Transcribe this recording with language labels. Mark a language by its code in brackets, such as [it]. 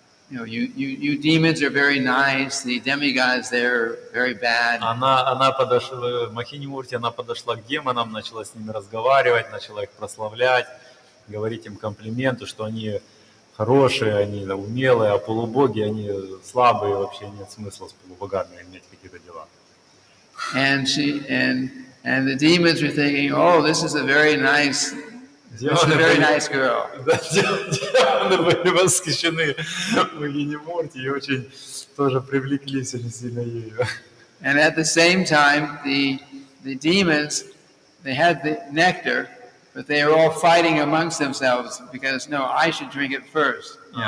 [en] You demons are very nice. The demigods, they're very bad. [ru] Она подошла, Мохини Мурти, она подошла к демонам, начала с ними разговаривать, начала их прославлять, говорить им комплименты, что они хорошие, они умелые, а полубоги, они слабые, вообще нет смысла с полубогами иметь какие-то дела. [en] And the demons were thinking, oh, this is a very nice girl. [ru] Демоны были восхищены Мохини Мурти и очень тоже привлеклись очень сильно ею. [en] And at the same time, the demons, they had the nectar, but they were all fighting amongst themselves because, no, I should drink it first.